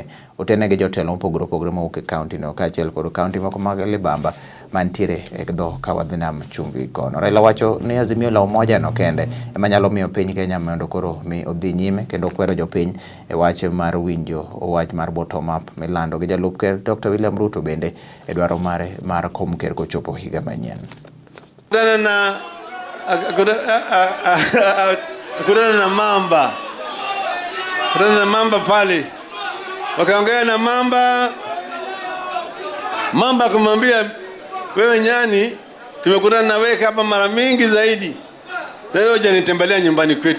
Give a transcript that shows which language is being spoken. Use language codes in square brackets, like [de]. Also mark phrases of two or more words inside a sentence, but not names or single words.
[luo] Otene gi jotelo mopogore opogore mawuok e kaunti no kaachiel kod kaunti moko mag Libamba mantiere e dho ka wadh Nam Chumbi kono. Raila wacho ni Azimio la Umoja no kende ema nyalo miyo piny Kenya mondo koro mi odhi nyime, kendo kwero jopiny e wach mar winjo wach mar [en] bottom up [luo] milando gi jalup ker Dr. William Ruto bende e dwaro mare mar kom ker kochopo higa manyien. [sw] Kudana na mamba pale, wakaongea na mamba kumwambia, wewe nyani, tumekutana na wewe hapa mara mingi zaidi, na wewe hujanitembelea nyumbani kwetu.